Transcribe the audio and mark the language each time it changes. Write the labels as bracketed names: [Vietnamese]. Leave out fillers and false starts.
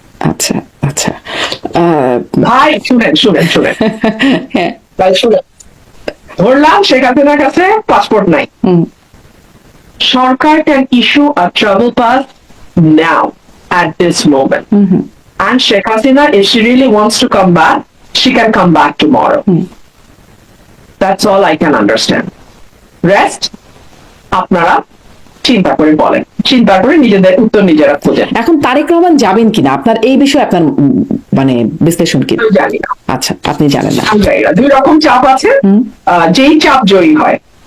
[Bangla] আচ্ছা, আচ্ছা। ভাই শুনেন শুনেন শুনেন হ্যাঁ। ভাই শুনেন, ধরলাম শেখ হাসিনার কাছে পাসপোর্ট নাই, সরকার [English] Can issue a travel pass now at this moment. And Sheikh Hasina, if she really wants to come back, she can come back tomorrow. That's all I can understand. [Bangla] Rest, আপনারা চিন্তা করে বলেন, চিন্তা করে নিজেদের উত্তর নিজেরা খোঁজেন। এখন তারেক রহমান যাবেন কিনা, আপনার এই বিষয়ে আপনার মানে বিশ্লেষণ কি? আমি জানি না। আচ্ছা, আপনি জানেন না। আমি জানি না, দুই রকম চাপ আছে, যেই চাপ জয়ী হয়।